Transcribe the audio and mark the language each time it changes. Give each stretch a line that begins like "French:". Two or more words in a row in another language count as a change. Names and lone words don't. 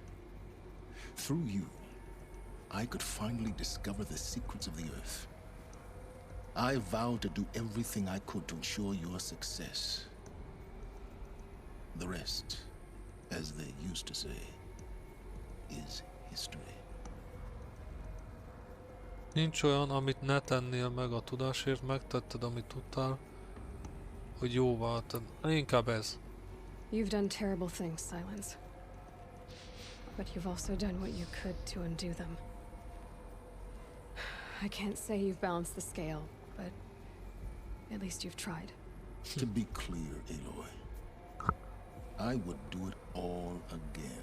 English: Through you, I could finally discover the secrets of the Earth. I vowed to do everything I could to ensure your success. The rest, as they used to say, is history.
Hungarian: Nincs olyan, amit ne tennél meg a tudásért, megtetted, amit tudtál, hogy jóvá tenn. Inkább ez.
English: You've done terrible things, Silence. But you've also done what you could to undo them. I can't say you've balanced the scale, but at least you've tried. To be clear, Aloy, I would do it all again.